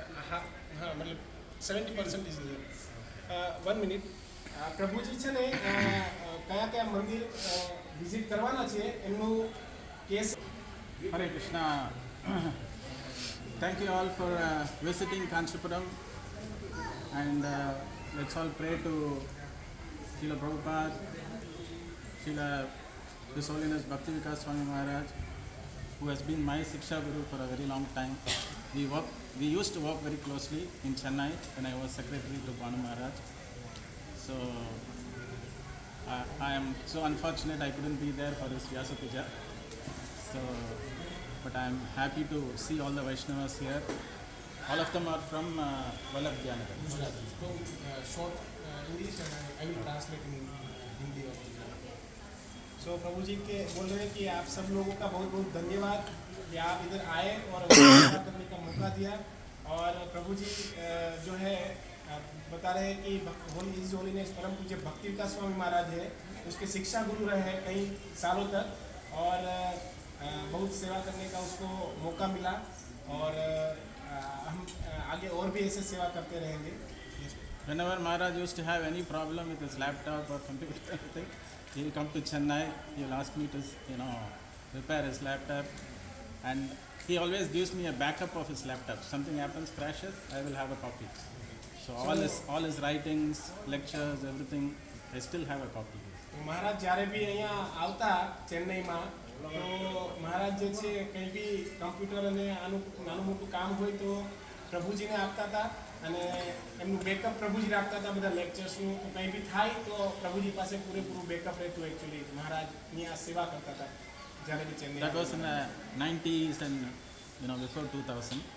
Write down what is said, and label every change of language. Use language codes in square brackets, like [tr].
[hi] हाँ हाँ मतलब [gu] 70% ઇઝ વન મિનિટ પ્રભુજી છે ને કયા કયા મંદિર વિઝિટ કરવાના છે એમનું case. [en] Hare Krishna. Thank you all for visiting Kanchipuram, and let's all pray to Srila Prabhupada, Srila His Holiness Bhakti Vikas Swami Maharaj, who has been my Siksha Guru for a very long time. We used to work very closely in Chennai when I was secretary to Banu Maharaj. So I am so unfortunate I couldn't be there for his Vyasa Puja. So, but I am happy to see all the Vaishnavas here. All of them are from Vallabhyanagar. [gu] Gujarati short [en] English I will translate in Hindi और गुजराती. [hi] सो प्रभु जी के बोल रहे हैं कि आप सब लोगों का बहुत बहुत धन्यवाद कि आप इधर आए और सेवा करने का मौका दिया. और प्रभु जी जो है बता रहे हैं कि होलीनेस परम पूज्य भक्ति विकास स्वामी महाराज है, उसके शिक्षा गुरु रहे हैं कई सालों तक और बहुत सेवा करने का उसको मौका मिला और हम आगे और भी ऐसे सेवा करते रहेंगे. [en] Whenever Maharaj used to have any problem with his laptop or computer or anything, he'll come to Chennai, he'll ask me to, repair his laptop, and he always gives me a backup of his laptop. Something happens, crashes, I will have a copy. So all his writings, lectures, everything, I still have a copy. [gu] महाराज જ્યારે બી અહીંયા આવતા ચેન્નઈમાં તો મહારાજ જે છે કંઈ બી computer અને આનું નાનું મોટું કામ હોય તો પ્રભુજીને આપતા હતા અને એમનું બેકઅપ પ્રભુજી રાખતા હતા બધા લેક્ચર્સનું. તો કંઈ બી થાય તો પ્રભુજી પાસે પૂરેપૂરું બેકઅપ રહેતું. એકચ્યુઅલી મહારાજની આ સેવા કરતા હતા જ્યારે બી Chennai. [en] That was in the 90s and before 2000.